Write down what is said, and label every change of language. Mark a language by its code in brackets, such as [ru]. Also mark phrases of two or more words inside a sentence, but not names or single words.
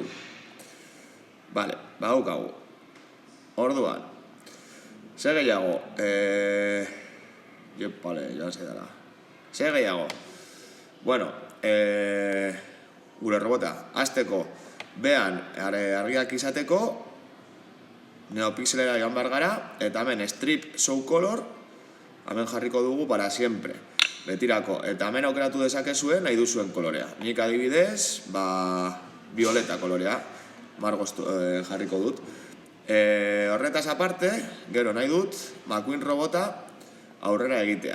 [eu] Bale, badaukagu. Orduan, zer gehiago? Joan zaidala. Zer gehiago? Gure robota, hasteko, behan argiak izateko, NeoPixelera joan behar gara, eta hemen [en] strip show color, [eu] hemen jarriko dugu [es] para siempre, [eu] betirako. Eta hemen aukeratu dezakezuen nahi duzuen kolorea. Nik adibidez, violeta kolorea, margoz jarriko dut. Horretaz aparte, gero nahi dut, McQueen robota aurrera egitea.